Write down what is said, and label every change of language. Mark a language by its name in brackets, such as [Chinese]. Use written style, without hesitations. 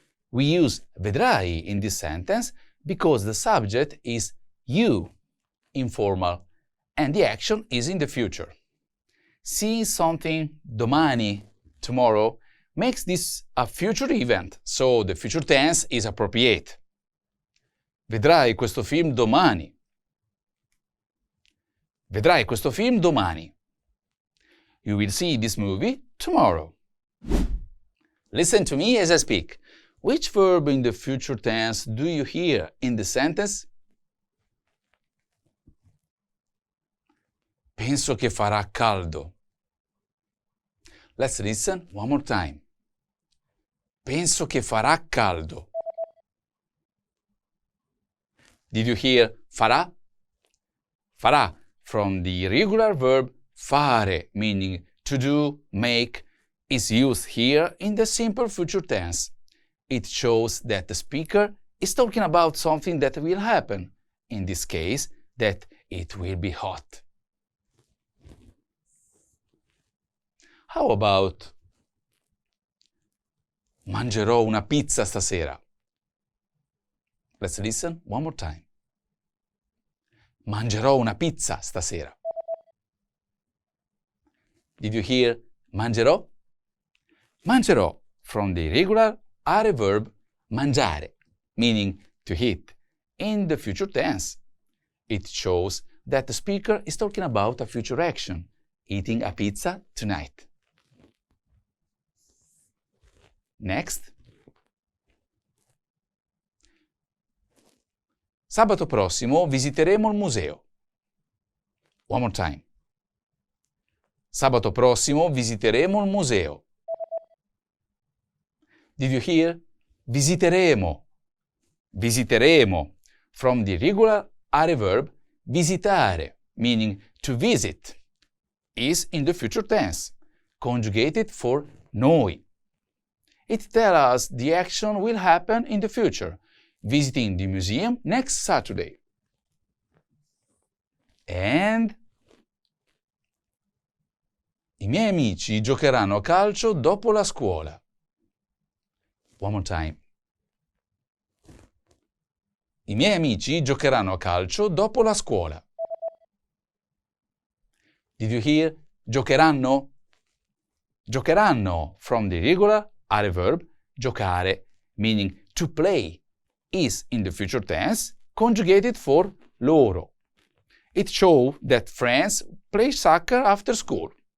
[English] We use vedrai in this sentence because the subject is you, informal, and the action is in the future. Seeing something domani, tomorrow, makes this a future event, so the future tense is appropriate. [Italian] Vedrai questo film domani. Vedrai questo film domani. [English] You will see this movie tomorrow. Listen to me as I speak. Which verb in the future tense do you hear in the sentence? [Italian] Penso che farà caldo. Let's listen one more time. Penso che farà caldo. [English] Did you hear farà? Farà, from the irregular verb fare, meaning to do, make, is used here in the simple future tense. It shows that the speaker is talking about something that will happen, in this case, that it will be hot. How about [Italian] mangerò una pizza stasera? [English] Let's listen one more time. [Italian] Mangerò una pizza stasera. [English] Did you hear mangerò? Mangerò, from the irregular are verb mangiare, meaning to eat, in the future tense. It shows that the speaker is talking about a future action, eating a pizza tonight. Next. [Italian] Sabato prossimo visiteremo il museo. [English] One more time. [Italian] Sabato prossimo visiteremo il museo. [English] Did you hear? Visiteremo. Visiteremo. From the irregular are verb visitare, meaning to visit, is in the future tense, conjugated for noi. It tells us the action will happen in the future, visiting the museum next Saturday. [Italian] And i miei amici giocheranno a calcio dopo la scuola. [English] One more time. [Italian] I miei amici giocheranno a calcio dopo la scuola. [English] Did you hear? Giocheranno? Giocheranno from the regular are verb giocare, meaning to play, is in the future tense, conjugated for loro. It shows that friends play soccer after school.